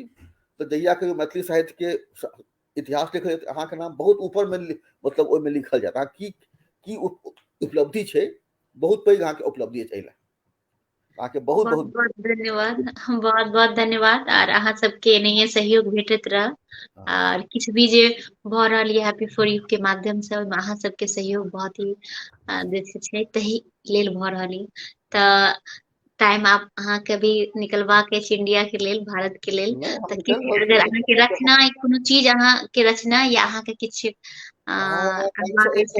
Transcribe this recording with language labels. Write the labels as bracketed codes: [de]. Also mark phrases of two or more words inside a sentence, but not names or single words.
[mai] तो जहिया के मैथिली साहित्य के इतिहास लिखल जायत, अहाँके नाम बहुत ऊपर में मतलब ओहिमे लिखल जायत। अहाँ की उपलब्धि छै, बहुत पैघ अहाँके उपलब्धि छै। एहि अहाँके बहुत बहुत बहुत बहुत धन्यवाद, बहुत बहुत धन्यवाद। और अहाँ सबके एनाहिए सहयोग भेटैत रह, और किछु भी जे भऽ रहल ये हैप्पी फॉर यू के माध्यम से, ओहिमे अहाँ सबके सहयोग बहुत ही देखै छै, तही लेल भऽ रहल ये। तऽ टाइम आप अहाँके भी निकलबाक अछि इंडिया के लेल, भारत के लेल। नहीं, हम तऽ निकल किछु रहल छी अगर बहुत अहाँके रचना कोनो चीज अहाँके रचना या अहाँके किछु कहबाक अछि